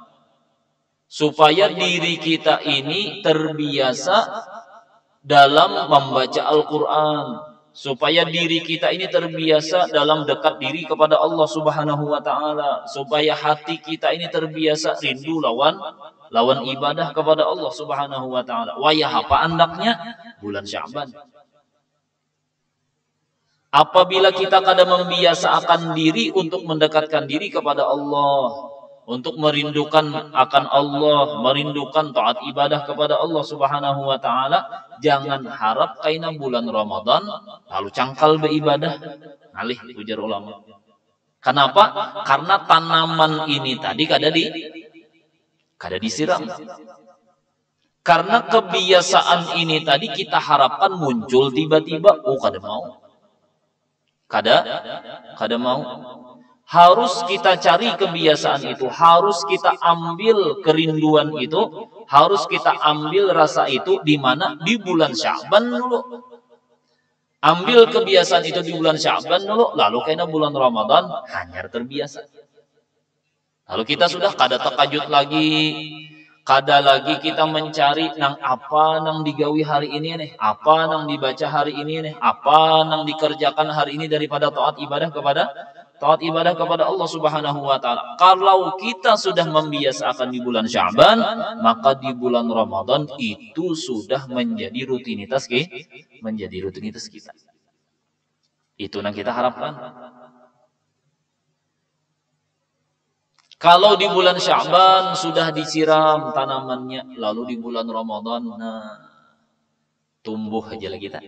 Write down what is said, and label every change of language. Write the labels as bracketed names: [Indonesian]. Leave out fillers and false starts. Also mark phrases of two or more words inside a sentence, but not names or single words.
[Indonesian] Supaya diri kita ini terbiasa dalam membaca Al-Qur'an, supaya diri kita ini terbiasa dalam dekat diri kepada Allah [Arabic] سبحانه وتعالى, [Indonesian] supaya hati kita ini terbiasa rindu lawan ibadah kepada Allah [Arabic] سبحانه وتعالى. [Banjar] Wayah apa andaknya? [Indonesian] Bulan Sya'ban. Apabila kita kadang membiasakan diri untuk mendekatkan diri kepada Allah, untuk merindukan akan Allah, merindukan taat ibadah kepada Allah [Arabic] سبحانه وتعالى, [Indonesian] jangan harap kaina bulan Ramadan lalu cangkal beribadah. [Banjar] Alih ujar ulama. Kenapa? Karena tanaman ini tadi kada disiram. [Indonesian] Karena kebiasaan ini tadi kita harapkan muncul tiba-tiba, [Banjar] kada mau. Kada mau. [Indonesian] Harus kita cari kebiasaan itu, harus kita ambil kerinduan itu, harus kita ambil rasa itu di mana? Di bulan Sya'ban dulu. Ambil kebiasaan itu di bulan Sya'ban dulu, lalu kena bulan Ramadan hanya terbiasa. [Banjar] Lalu kita sudah kada takajud lagi, kada lagi kita mencari nang apa nang digawi hari ini nih, apa nang dibaca hari ini nih, apa nang dikerjakan hari ini daripada taat ibadah kepada Allah [Arabic] سبحانه وتعالى. [Indonesian] Kalau kita sudah membiasakan di bulan Sya'ban, maka di bulan Ramadan itu sudah menjadi rutinitas kita. Itu yang kita harapkan. [Banjar] Kalau di bulan Sya'ban sudah disiram tanamannya, lalu di bulan Ramadan tumbuh aja lagi kita.